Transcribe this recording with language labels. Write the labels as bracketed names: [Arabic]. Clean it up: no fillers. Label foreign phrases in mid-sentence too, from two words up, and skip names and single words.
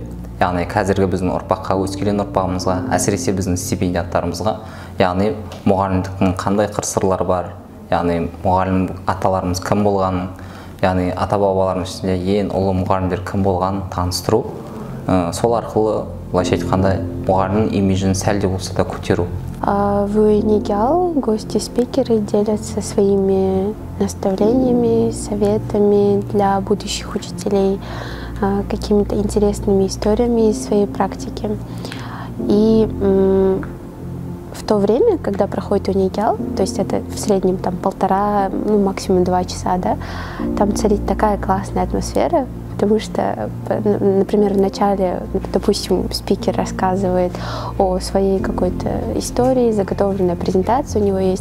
[Kazakh] Яғни қазіргі біздің ұрпаққа, өскелең ұрпағымызға, әсіресе біздің стипендиаттарымызға, яғни мұғалімдіктің қандай қыр-сырлары бар, яғни мұғалім аталарымыз кім болғанын, яғни ата-бабаларымыз ішінде ең ұлы мұғалімдер кім болғанын таныстыру, сол арқылы былайша айтқанда мұғалімнің имиджін сәл де болса да көтеру. [Russian] В Нигял гости-спикеры делятся своими наставлениями, советами для будущих учителей, какими-то интересными историями из своей практики. И в то время, когда проходит Унигял, то есть это в среднем там 1,5, ну, максимум 2 часа, да, там царит такая классная атмосфера, потому что, например, в начале, допустим, спикер рассказывает о своей какой-то истории, заготовленная презентация у него есть.